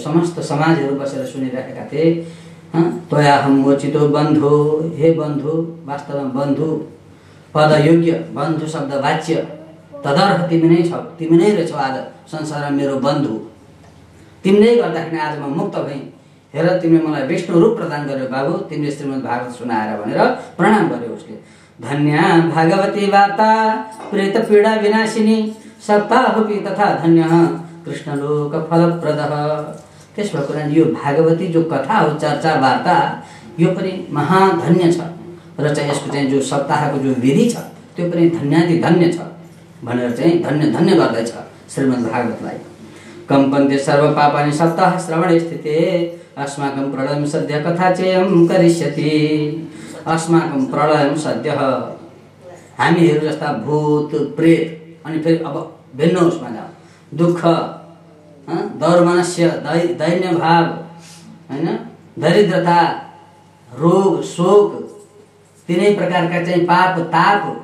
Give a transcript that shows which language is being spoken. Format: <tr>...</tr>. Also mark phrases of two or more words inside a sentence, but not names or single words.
<ne>समस्त समाजहरू बसेर सुनिरहेका थिए।</ne> <sa>त्वयाहं मोचितो बन्धु,</sa> <ne>हे बन्धु, वास्तवमा बन्धु पदयोग्य बन्धु शब्द वाच्य तदर्थ तिमी नै छौ, तिमी नै रहेछौ आज संसारमा मेरो बन्धु। तिमीले गर्दाखेरि आज म मुक्त भएँ। हेर तिमीले मलाई विष्णु रूप प्रदान गर्यो बाबु, तिमीले श्रीमद् भागवत सुनाएर भनेर प्रणाम गर्यो उसले।</ne> <sa>धन्या भागवती वार्ता प्रेत पीडा विनाशिनी सप्ताहपि तथा धन्य कृष्णलोक फलप्रदः।</sa> <ne>त्यस भएको कारण यो भागवती जो कथा हो चर्चा वार्ता यो पनि महाधन्य छ र चाहिँ यसको चाहिँ जो सप्ताहको जो विधि छ त्यो पनि धन्यादि धन्य छ भनेर चाहिँ धन्य धन्य गर्दैछ श्रीमद् भागवतलाई।</ne> <sa>कम्पन्ते सर्व पापानि सप्ताह श्रवणे स्थिते अस्माकं प्रलयं सद्य कथा चेयं करिष्यति। अस्माकं प्रलयं सद्य</sa> <ne>हामीहरू जस्ता भूत प्रेत अनि फेरि अब भिन्न उसमा जाउँ दुःख दौर्मनस्य दैन्य भाव हैन दरिद्रता रोग शोक तीनै प्रकारका चाहिँ पाप ताप</ne>